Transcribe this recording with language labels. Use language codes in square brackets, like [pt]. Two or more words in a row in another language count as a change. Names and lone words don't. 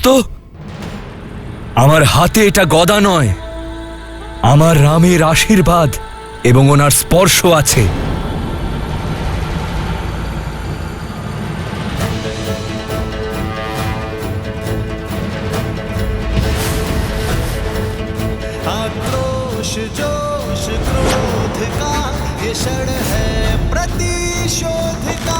[bn] আমার হাতে এটা গদা নয়, আমার রামের আশীর্বাদ এবং ওনার স্পর্শ আছে। [hi] आक्रोश जोश क्रोध का ये क्षण है प्रतिशोध का।